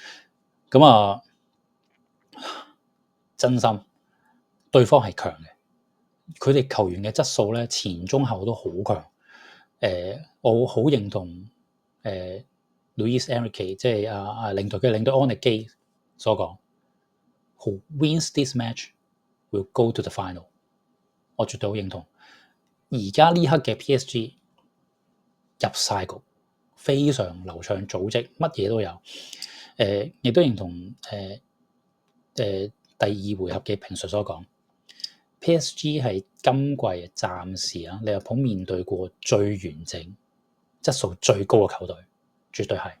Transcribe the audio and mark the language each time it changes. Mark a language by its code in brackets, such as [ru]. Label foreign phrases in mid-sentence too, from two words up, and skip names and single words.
[yue] 咁啊，真心對方係強嘅，佢哋球員嘅質素咧前中後都好強。我好認同Luis Enrique 即係領隊安力基所講 ， [en] Who wins this match will go to the final。 [yue] 我絕對好認同。而家呢刻嘅 PSG 入晒局，非常流暢組織，乜嘢都有。亦都認同第二回合嘅評述所講 ，PSG 係今季暫時啊，利物浦面對過最完整、質素最高嘅球隊，絕對係。